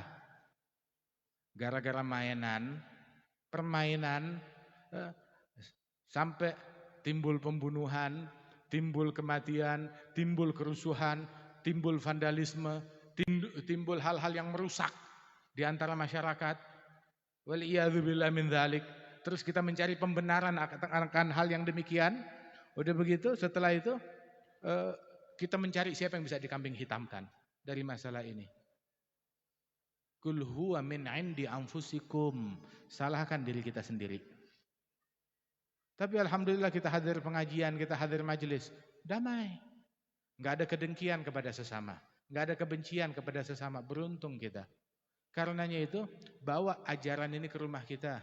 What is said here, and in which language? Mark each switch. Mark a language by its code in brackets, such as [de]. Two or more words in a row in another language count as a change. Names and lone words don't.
[id] Gara-gara permainan, sampai timbul pembunuhan, timbul kematian, timbul kerusuhan, timbul vandalisme, timbul hal-hal yang merusak di antara masyarakat. [ar] والعياذ بالله من ذلك. [id] Terus kita mencari pembenaran akan hal yang demikian. Udah begitu, setelah itu kita mencari siapa yang bisa dikambing hitamkan dari masalah ini. [ar] قل هو من عند أنفسكم. [id] Salahkan diri kita sendiri. Tapi alhamdulillah kita hadir pengajian, kita hadir majelis, damai. Enggak ada kedengkian kepada sesama, enggak ada kebencian kepada sesama. Beruntung kita. Karenanya itu, bawa ajaran ini ke rumah kita.